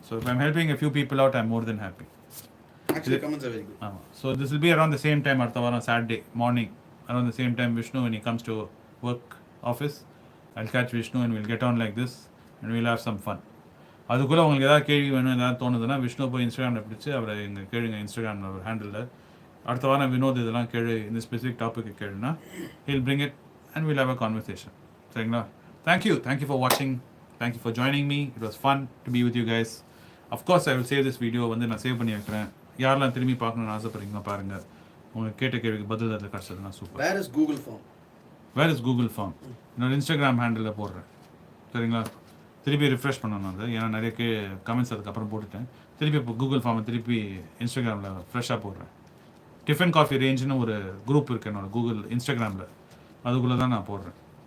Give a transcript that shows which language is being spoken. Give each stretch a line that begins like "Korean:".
English: So if I'm helping a few people out, I'm more than happy. Actually, comments are very good. So this will be around the same time
Tamil: அடுத்த வாரம்
English: Saturday morning. Around the same time Vishnu when he comes to work office. I'll catch Vishnu and we'll get on like this and we'll have some fun.
Tamil: அதுக்குள்ளே உங்களுக்கு ஏதாவது கேள்வி வேணும், ஏதாவது தோணுதுன்னா விஷ்ணு போய் இன்ஸ்டாகிராமில் பிடிச்சி அவரை எங்கள் கேளுங்க. இன்ஸ்டாகிராமில் ஒரு ஹேண்டில் அடுத்த வாரம் வினோத் இதெல்லாம் கேளு, இந்த specific topic கேளுன்னா
English: he'll bring it and we'll have a conversation.
Tamil: சரிங்களா?
English: Thank you for watching. Thank you for joining me. It was fun to be with you guys. Of course I will save this video.
Tamil: வந்து நான் save பண்ணி வைக்கிறேன். யாரெல்லாம் திரும்பி பார்க்கணும்னு ஆசைப்படுறீங்களோ பாருங்கள். உங்களுக்கு கேட்ட கேள்விக்கு பதில் அதில் கிடச்சதுன்னா super.
English: Where is Google Form?
Tamil: என்னோட இன்ஸ்டாகிராம் ஹேண்டில் போடுறேன். சரிங்களா? திருப்பி ரிஃப்ரெஷ் பண்ணணும் அது, ஏன்னா நிறைய கமெண்ட்ஸ் அதுக்கப்புறம் போட்டுட்டேன். திருப்பி இப்போ கூகுள் ஃபார்மை திருப்பி இன்ஸ்டாகிராமில் ஃப்ரெஷ்ஷாக போடுறேன். டிஃபன் காஃபி ரேஞ்சுன்னு ஒரு குரூப் இருக்குது என்னோட கூகுள் இன்ஸ்டாகிராமில், அதுக்குள்ளே தான் நான் போடுறேன்.